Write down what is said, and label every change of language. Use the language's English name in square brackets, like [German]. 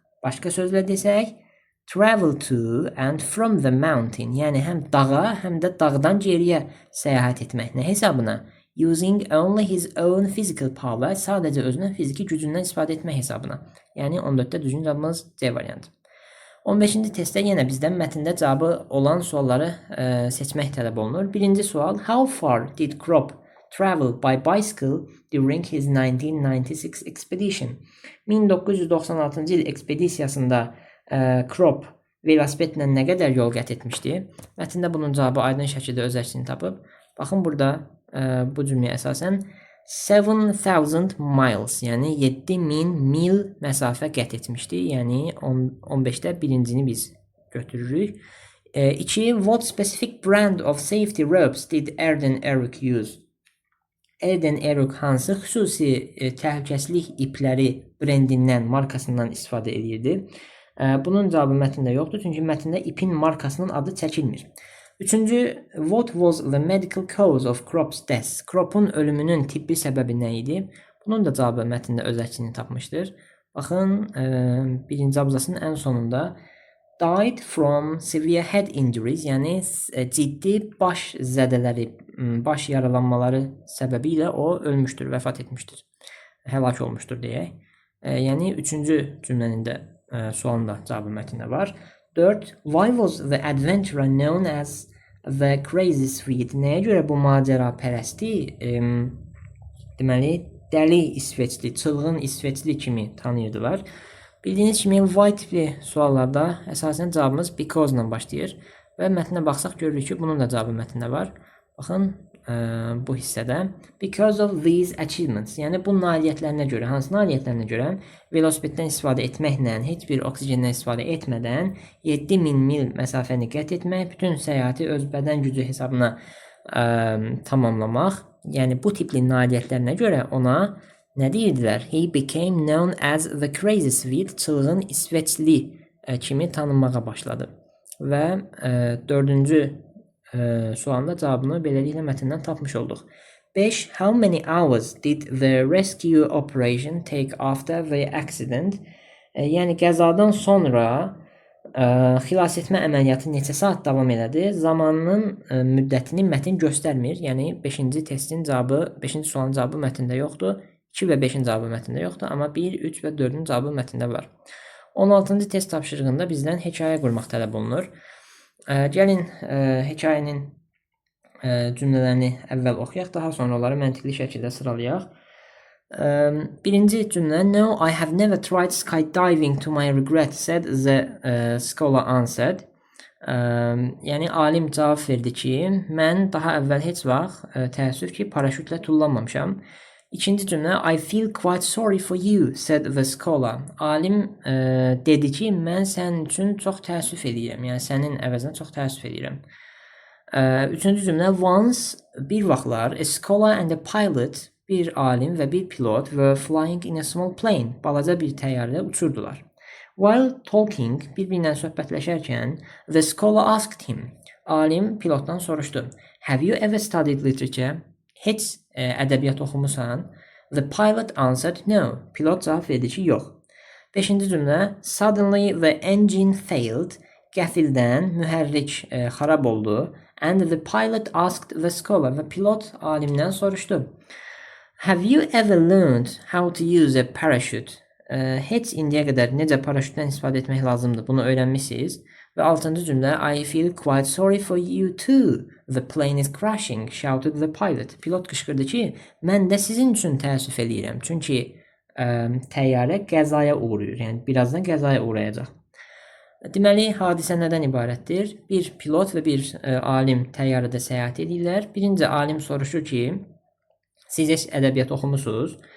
[Azerbaijani] Başqa sözlə desək, [English] travel to and from the mountain, [Azerbaijani] yəni həm dağa, həm də dağdan geriyə səyahət etmək. Nə hesabına? [English] Using only his own physical power, [Azerbaijani] sadəcə özünün fiziki gücündən istifadə etmək hesabına. Yəni 14-də düzgün cavabımız C variantı. 15-ci testdə yenə bizdən mətndə cavabı olan sualları seçmək tələb olunur. Birinci sual, [English] how far did Crop travel by bicycle during his 1996 expedition? [Azerbaijani] 1996-cı il ekspedisiyasında Crop velosipedlə nə qədər yol qət etmişdi? Mətndə bunun cavabı aydın şəkildə öz əksini tapıb. Baxın burada bu cümləyə əsasən [English] 7,000 miles, [Azerbaijani] yəni 7000 mil məsafə qət etmişdi. Yəni 15-də birincini biz götürürük. 2. [English] What specific brand of safety ropes did Erden Eruch use? [Azerbaijani] Erden Eruch hansı xüsusi təhlükəsizlik ipləri brendindən, markasından istifadə edirdi? Bunun cavabı mətndə yoxdur, çünki mətndə ipin markasının adı çəkilmir. 3-cü, [English] what was the medical cause of Crop's death? [Azerbaijani] Crop'un ölümünün tibbi səbəbi nə idi? Bunun da cavabı mətndə öz əksini tapmışdır. Baxın, birinci abzasının ən sonunda [English] died from severe head injuries, [Azerbaijani] yəni ciddi baş zədələri, baş yaralanmaları səbəbilə o ölmüşdür, vəfat etmişdir, həlak olmuşdur deyək. Yəni 3-cü cümlənin də sualın da cavabı mətndə var. 4. [English] Why was the adventurer known as the crazy Swede? [Azerbaijani] Nəyə görə bu macəra pərəsti deməli dəli İsveçli, çılğın İsveçli kimi tanıyırdılar? Bildiyiniz kimi why tipli suallarda əsasən cavabımız because ilə başlayır və mətnə baxsaq görürük ki, bunun da cavabı mətndə var. Baxın bu hissədə [English] because of these achievements, [Azerbaijani] yəni bu nailiyyətlərinə görə, hansı nailiyyətlərinə görə velosipeddən istifadə etməklə, heç bir oksigendən istifadə etmədən 7000 mil məsafəni qət etmək, bütün səyahəti öz bədən gücü hesabına tamamlamaq, yəni bu tipli nailiyyətlərinə görə ona nə deyirdilər? [English] He became known as the crazy Swede, [Azerbaijani] çılğın İsveçli kimi tanınmağa başladı. Və 4-cü sualında cavabını beləliklə mətndən tapmış olduq. 5. [English] How many hours did the rescue operation take after the accident? [Azerbaijani] Yəni qəzadan sonra xilas etmə əməliyyatı neçə saat davam elədi? Zamanının müddətini mətn göstərmir. Yəni 5-ci testin cavabı, 5-ci sualın cavabı mətndə yoxdur. 2 və 5-in cavabı mətndə yoxdur, amma 1, 3 və 4-ün cavabı mətndə var. 16-cı test tapşırığında bizdən hekayə qurmaq tələb olunur. Gəlin hekayənin cümlələrini əvvəl oxuyaq, daha sonra onları məntiqli şəkildə sıralayaq. Birinci cümlə: [English] No, I have never tried skydiving to my regret, said the scholar answered. [Azerbaijani] Yəni alim cavab verdi ki, mən daha əvvəl heç vaxt təəssüf ki, paraşütlə tullanmamışam. İkinci cümlə: [English] I feel quite sorry for you, said the scholar. [Azerbaijani] Alim dedi ki, mən sənin üçün çox təəssüf edirəm. Yəni sənin əvəzinə çox təəssüf edirəm. Üçüncü cümlə: [English] Once, [Azerbaijani] bir vaxtlar, [English] a scholar and a pilot, [Azerbaijani] bir alim və bir pilot [English] were flying in a small plane, [Azerbaijani] balaca bir təyyarədə uçurdular. [English] While talking, [Azerbaijani] bir-birinlə söhbətləşərkən, [English] the scholar asked him, [Azerbaijani] alim pilotdan soruşdu, [English] have you ever studied literature? [Azerbaijani] Heç ədəbiyyat oxumusan? [English] The pilot answered no. [Azerbaijani] Pilot cavab verdi ki, yox. Beşinci cümlə: [English] Suddenly the engine failed. [Azerbaijani] Qəfildən mühərrik xarab oldu. [English] And the pilot asked the scholar. [Azerbaijani] Və pilot alimdən soruşdu. [English] Have you ever learned how to use a parachute? [Azerbaijani] Heç indiyə qədər necə paraşütdən istifadə etmək lazımdır, bunu öyrənmisiniz. Və 6-cı cümlə: [English] I feel quite sorry for you too. The plane is crashing, shouted the pilot. [Azerbaijani] Pilot qışqırdı ki, mən də sizin üçün təəssüf eləyirəm. Çünki təyyarə qəzaya uğrayır. Yəni birazdan qəzaya uğrayacaq. Deməli, hadisə nədən ibarətdir? Bir pilot və bir alim təyyarədə səyahət edirlər. Birinci alim soruşur ki, siz heç ədəbiyyat oxumusunuz?